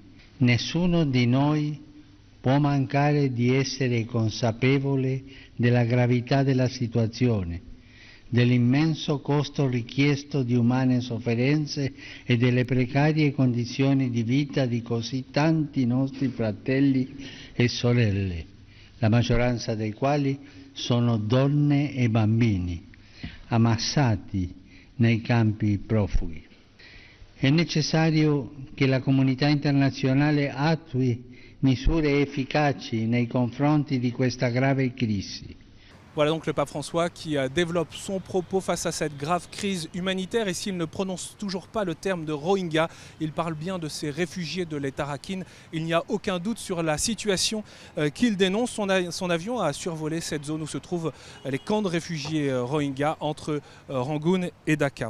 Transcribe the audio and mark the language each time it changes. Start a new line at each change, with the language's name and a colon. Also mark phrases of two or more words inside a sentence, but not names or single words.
Italian: Nessuno di noi può mancare di essere consapevole della gravità della situazione, dell'immenso costo richiesto di umane sofferenze e delle precarie condizioni di vita di così tanti nostri fratelli e sorelle, la maggioranza dei quali sono donne e bambini, ammassati nei campi profughi. È necessario che la comunità internazionale attui misure efficaci nei confronti di questa grave crisi.
French: Voilà donc le pape François qui développe son propos face à cette grave crise humanitaire et s'il ne prononce toujours pas le terme de Rohingya, il parle bien de ces réfugiés de l'État Rakhine. Il n'y a aucun doute sur la situation qu'il dénonce. Son avion a survolé cette zone où se trouvent les camps de réfugiés Rohingya entre Rangoon et Dhaka.